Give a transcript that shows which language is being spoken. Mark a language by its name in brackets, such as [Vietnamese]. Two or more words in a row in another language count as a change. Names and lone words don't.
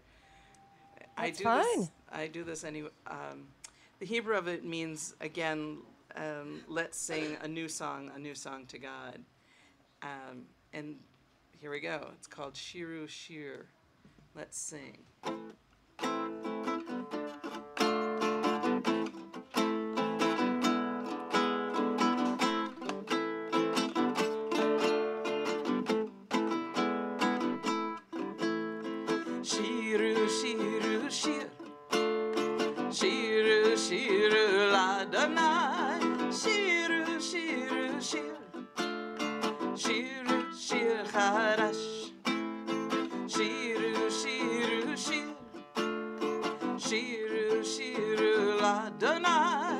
[English] That's fine. I do this anyway. The Hebrew of it means, again, let's sing a new song to God. And here we go. It's called Shiru Shir. Let's sing. [Hebrew] שירו שירו שיר. שירו שירו לאדוני. שירו שירו, שיר שירו שיר חדש. שירו שירו שיר. שירו שירו לאדוני.